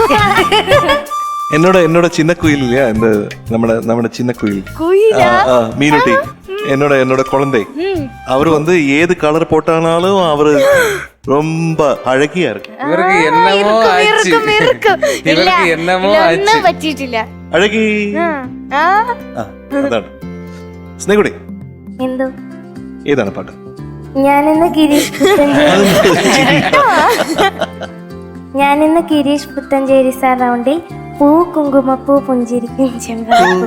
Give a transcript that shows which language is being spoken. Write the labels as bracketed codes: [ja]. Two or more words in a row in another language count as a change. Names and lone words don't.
[ta] என்னோட சின்ன குயில் இல்லையா, இந்த நம்ம சின்ன குயில் மீனுட்டி, என்னோட குழந்தை. அவரு வந்து ஏது கலர் போட்டானாலும் அவரு ரொம்ப அழகியா இருக்கு. இவருக்கு என்னமோ ஆச்சு, இவருக்கு என்னமோ ஆச்சு. [ml] പറ്റിയിട്ടില്ല. അഴകി അതാണ്. സ്നേഹുടി എന്തോ ഏതാണ് പാട്ട്? ഞാനിന്ന് ഗിരീഷ് പുത്തഞ്ചേരി സാർ റൗണ്ടിൽ പൂ കുങ്കുമപ്പൂ പുഞ്ചിരിക്കും ചെമ്പകപ്പൂ